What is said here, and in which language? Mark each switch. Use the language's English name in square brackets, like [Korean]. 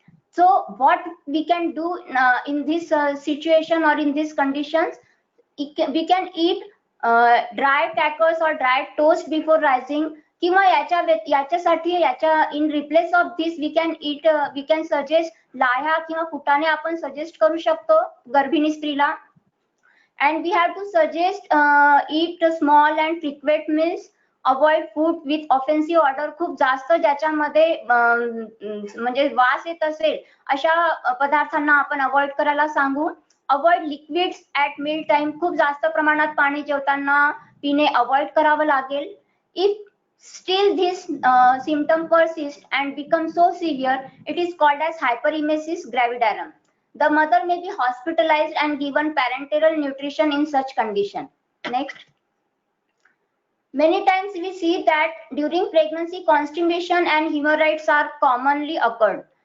[English] So what we can do in this situation or in these conditions, we can eat dry crackers or dry toast before rising, [Marathi] किंवा याच्यासाठी [English] in replace of this we can suggest [Marathi] लाह्या किंवा फुटाणे आपण suggest करू शकतो गर्भिणी स्त्रीला. [English] And we have to suggest eat small and frequent meals, avoid food with offensive odor, [Marathi] खूप जास्त ज्याच्यामध्ये म्हणजे वास येत असेल अशा पदार्थांना आपण अवॉइड करायला सांगू. [English] avoid liquids at meal time, [Marathi] खूप जास्त प्रमाणात पाणी जेवताना पिणे अवॉइड करावं लागेल. [English] If still this symptom persists and becomes so severe, it is called as hyperemesis gravidarum. The mother may be hospitalized and given parenteral nutrition in such condition. Next. Many times we see that during pregnancy constipation and hemorrhoids are commonly occurred.